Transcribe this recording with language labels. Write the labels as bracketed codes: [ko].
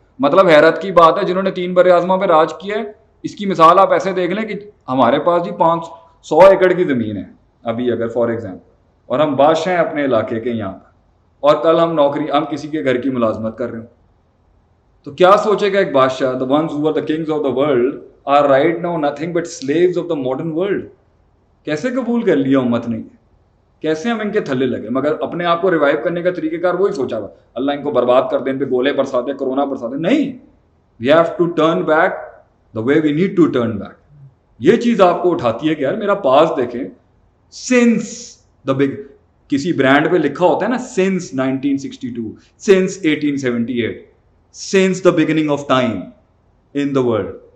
[ur] مطلب حیرت کی بات ہے جنہوں نے 3 بر اعظموں پہ راج کیا ہے, اس کی مثال آپ ایسے دیکھ لیں کہ ہمارے پاس جی 500 ایکڑ کی زمین ہے ابھی اگر فار ایگزامپل, اور ہم بادشاہ ہیں اپنے علاقے کے یہاں پر, اور کل ہم کسی کے گھر کی ملازمت کر رہے ہوں, تو کیا سوچے گا ایک بادشاہ, [en] the ones who are the kings of the world are right now nothing but slaves of the modern world. [ur] کیسے قبول کر لیا امت نے, کیسے ہم ان کے تھلے لگے, مگر اپنے آپ کو ریوائیو کرنے کا طریقہ کار وہی سوچا ہوا, اللہ ان کو برباد کر دے, ان پہ گولے برسا دے, کرونا برسا دے. نہیں, [en] we have to turn back the way we need to turn back. [ur] یہ چیز آپ کو اٹھاتی ہے کہ یار میرا پاس دیکھیں, [en] since the big, [ur] کسی برانڈ پہ لکھا ہوتا ہے نا [en] since 1962, since 1878, since the beginning of time in the world.